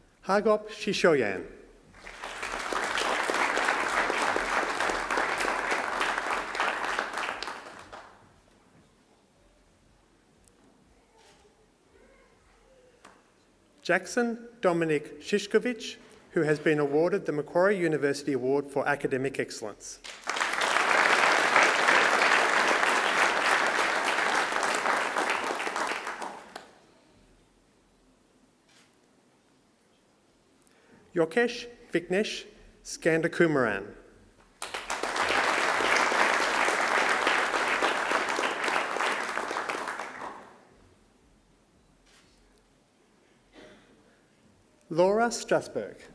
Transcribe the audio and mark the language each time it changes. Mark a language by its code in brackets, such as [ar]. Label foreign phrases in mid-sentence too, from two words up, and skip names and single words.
[en] Hagop Shishoyan. Jackson Dominic Shishkovich, who has been awarded the Macquarie University Award for Academic Excellence. Yokesh Vignesh Skandakumaran. Laura Strasberg.